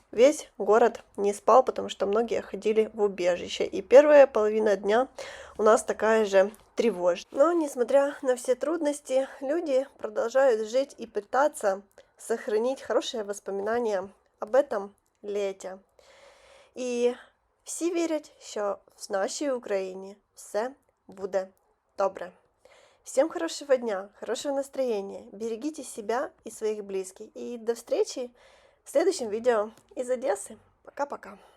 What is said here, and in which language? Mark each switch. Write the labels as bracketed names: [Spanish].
[Russian] Весь город не спал, потому что многие ходили в убежище. И первая половина дня у нас такая же тревожная. Но, несмотря на все трудности, люди продолжают жить и пытаться сохранить хорошие воспоминания об этом лете. [Ukrainian] І всі вірять, що в нашій Україні все буде добре. [Russian] Всем хорошего дня, хорошего настроения. Берегите себя и своих близких. И до встречи в следующем видео из Одессы. Пока-пока.